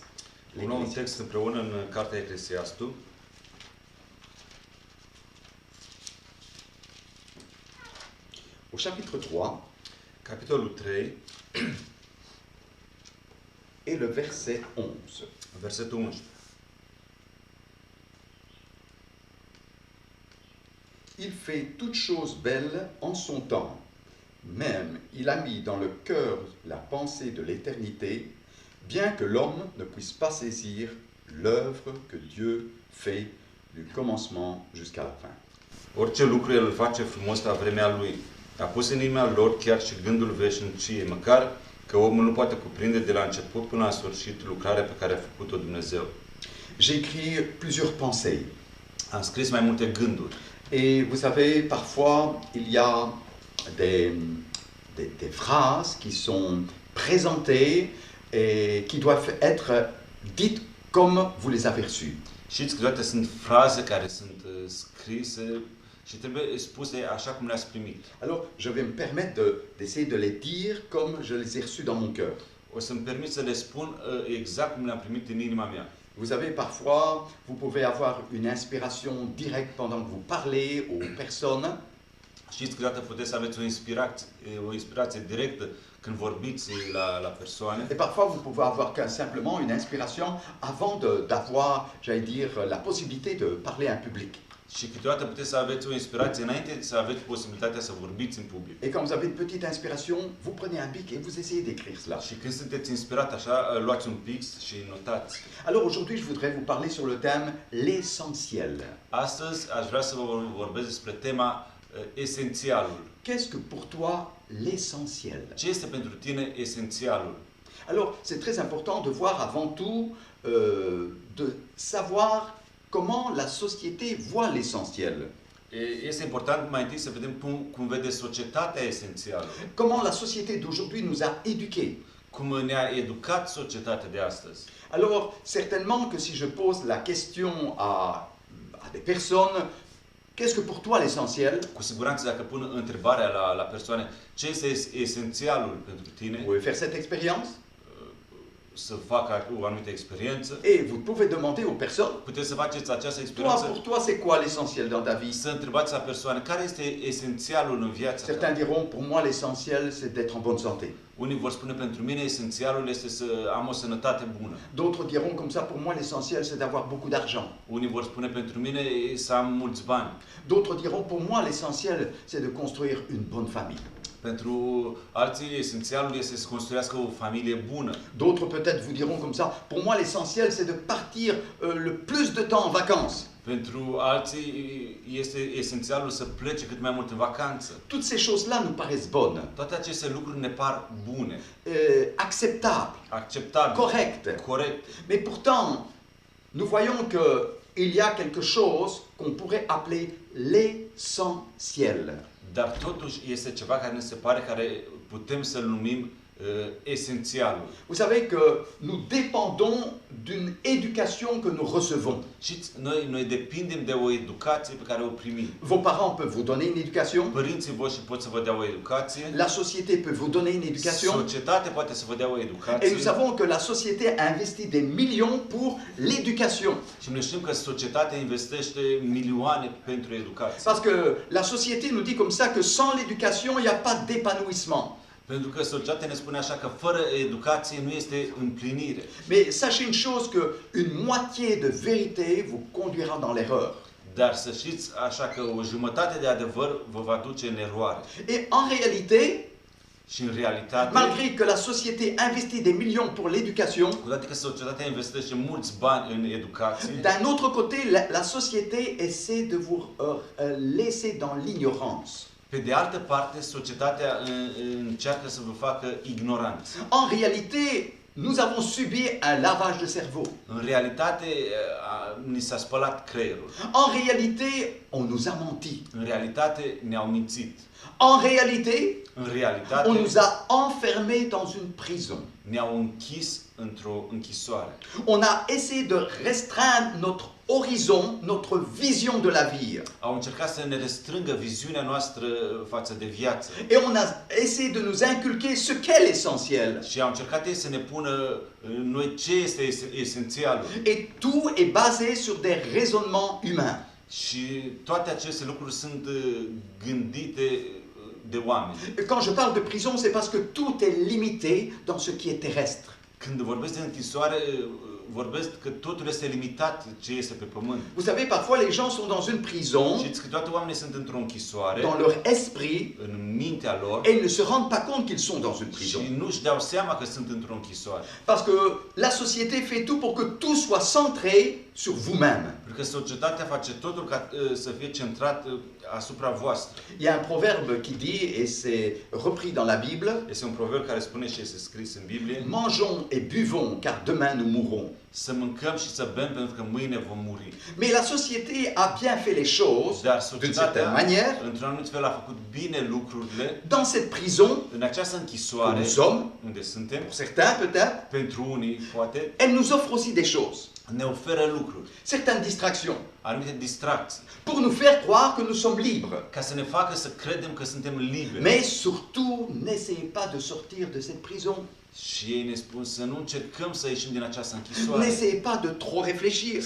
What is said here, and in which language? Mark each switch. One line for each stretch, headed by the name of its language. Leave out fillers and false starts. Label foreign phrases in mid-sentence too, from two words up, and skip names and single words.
Romanian: Un nou text împreună în Cartea Eclesiastul,
French: au chapitre 3,
Romanian: capitolul 3,
French: et le verset 11.
Romanian: versetul 11.
French: Il fait toutes choses belles en son temps. Même il a mis dans le cœur la pensée de l'éternité, bien que l'homme ne puisse pas saisir l'œuvre que Dieu fait du commencement jusqu'à la fin.
Romanian: Orice lucru El îl face frumos la vremea Lui. A pus în inimea lor chiar și gândul veșniciei, măcar că omul nu poate cuprinde de la început până la sfârșit lucrarea pe care a făcut-o Dumnezeu.
French: J'ai écrit plusieurs pensées.
Romanian: Am scris mai multe gânduri.
French: Et vous savez, parfois, il y a des phrases qui sont présentées et qui doivent être dites comme vous les avez reçues.
Romanian: Știți că toate sunt fraze care sunt scrise și trebuie spuse așa cum le-ați primit.
French: Alors, je vais me permettre d'essayer de les dire comme je les ai reçues dans mon cœur.
Romanian: O să-mi permit să le spun exact cum le-am primit în inima mea.
French: Vous savez, parfois, vous pouvez avoir une inspiration directe pendant que vous parlez aux personnes.
Romanian: Știți că dată puteți să aveți o inspirație directă când vorbiți la persoane.
French: Et parfois, vous pouvez avoir simplement une inspiration avant d'avoir, j'allais dire, la possibilité de parler à un public.
Romanian: Și câteodată puteți să aveți o inspirație înainte să aveți posibilitatea să vorbiți în public.
French: Et quand vous avez une petite inspiration, vous prenez un bic et vous essayez d'écrire cela.
Romanian: Și când sunteți inspirat așa, luați un pix și notați.
French: Alors aujourd'hui, je voudrais vous parler sur le thème l'essentiel.
Romanian: Astăzi aș vrea să vă vorbesc despre tema esențialul.
French: Qu'est-ce que pour toi l'essentiel?
Romanian: Ce este pentru tine esențialul?
French: Alors, c'est très important de voir avant tout, de savoir comment la société voit l'essentiel.
Romanian: Este important mai întâi să vedem cum vede societatea esențialul.
French: Comment la société d'aujourd'hui nous a éduqués.
Romanian: Cum ne-a educat societatea de astăzi.
French: Alors, certainement que si je pose la question à des personnes, qu'est-ce que pour toi l'essentiel?
Romanian: Cu siguranță dacă pun întrebarea la persoane, ce este esențialul pentru tine?
French: Vous pouvez faire cette expérience?
Romanian: Să facă o anumită experiență.
French: Et vous pouvez demander aux personnes,
Romanian: Puteți să faceți această
French: toi,
Romanian: experiență.
French: pour toi, c'est quoi l'essentiel dans ta vie?
Romanian: Să întrebați la persoane care este esențialul în viața ta.
French: Certains diront, pour moi, l'essentiel, c'est d'être en bonne santé.
Romanian: Unii vor spune pentru mine esențialul este să am o sănătate bună.
French: D'autres diront comme ça, pour moi, l'essentiel, c'est d'avoir beaucoup d'argent.
Romanian: Unii vor spune pentru mine să am mulți bani.
French: D'autres diront, pour moi, l'essentiel, c'est de construire une bonne famille.
Romanian: Pentru alții esențialul este să construiască o familie bună.
French: D'autres peut-être vous diront comme ça, pour moi, l'essentiel, c'est de partir le plus de temps en vacances.
Romanian: Pentru alții este esențialul să plece cât mai mult în vacanță.
French: Toutes ces choses-là nous paraissent bonnes,
Romanian: Toate aceste lucruri ne par bune,
French: acceptables,
Romanian: acceptabile,
French: correctes.
Romanian: corecte.
French: Mais pourtant, nous voyons qu'il y a quelque chose qu'on pourrait appeler l'essentiel.
Romanian: Dar totuși este ceva care ne se pare care putem să-l numim esențialul.
French: Vous savez que nous dépendons d'une éducation que nous recevons.
Romanian: Știți, noi depindem de o educație pe care o primim.
French: Vos parents peuvent vous donner une éducation,
Romanian: Părinții voștri pot să vă dea o educație,
French: la société peut vous donner une éducation,
Romanian: societatea poate să vă dea o
French: et nous
Romanian: educație.
French: savons que la société a investi des millions pour l'éducation.
Romanian: Și noi știm că societatea investește milioane pentru educație.
French: Parce que la société nous dit comme ça que sans l'éducation, il n'y a pas d'épanouissement.
Romanian: Pentru că societatea ne spune așa că fără educație nu este împlinire.
French: Mais sachez une chose, que une moitié de vérité vous conduira dans l'erreur.
Romanian: Dar să știți așa că o jumătate de adevăr vă va duce în eroare.
French: Et en réalité,
Romanian: Și în realitate,
French: malgré que la société investit des millions pour l'éducation,
Romanian: cu toate că societatea investește mulți bani în educație,
French: d'un autre côté, la société essaie de vous laisser dans l'ignorance.
Romanian: pe de altă parte, societatea încearcă să vă facă ignoranți.
French: En réalité, nous avons subi un lavage de cerveau.
Romanian: În realitate, ni s-a spălat creierul.
French: En réalité, on nous a menti.
Romanian: În realitate, ne-au mințit.
French: En réalité,
Romanian: În realitate,
French: on nous a enfermés dans une prison.
Romanian: ne-au închis într-o închisoare.
French: On a essayé de restreindre notre horizon, notre vision de la vie.
Romanian: Au încercat să ne restrângă viziunea noastră față de viață.
French: Et on a essayé de nous inculquer ce qu'est l'essentiel.
Romanian: Și au încercat ei să ne pună în noi ce este esențialul.
French: Et tout est basé sur des raisonnements humains.
Romanian: Și toate aceste lucruri sunt gândite de oameni.
French: Quand je parle de prison, c'est parce que tout est limité dans ce qui est terrestre.
Romanian: Când vorbesc de închisoare, vorbesc că totul este limitat ce este pe pământ.
French: Vous savez, parfois les gens sont dans une prison,
Romanian: Știți că toate oamenii sunt într-o închisoare,
French: dans leur esprit,
Romanian: în mintea lor,
French: et ils ne se rendent pas compte qu'ils sont dans une prison.
Romanian: și nu-și dau seama că sunt într-o închisoare.
French: Parce que la société fait tout pour que tout soit centré sur vous-même.
Romanian: Pentru că societatea face totul ca să fie centrat asupra voastră.
French: Il y a un proverbe qui dit, et c'est repris dans la Bible,
Romanian: Este un proverb care spune și este scris în Biblie:
French: mangeons et buvons, car demain nous mourrons.
Romanian: să mâncăm și să bem pentru că mâine vom muri.
French: Mais la société a bien fait les choses,
Romanian: Dar
French: d'une certaine
Romanian: societatea,
French: manière,
Romanian: într-un anumit fel, a făcut bine lucrurile.
French: dans cette prison
Romanian: În această
French: où
Romanian: închisoare
French: nous sommes,
Romanian: unde suntem,
French: pour certains peut-être,
Romanian: pentru unii, poate,
French: elle nous offre aussi des choses,
Romanian: ne oferă lucruri,
French: certaines distractions,
Romanian: anumite distracții,
French: pour nous faire croire que nous sommes libres.
Romanian: ca să ne facă să credem că suntem liberi.
French: Mais surtout, n'essayez pas de sortir de cette prison.
Romanian: Și ei ne spun să nu încercăm să ieșim din această închisoare,
French: N'essayez pas de trop réfléchir.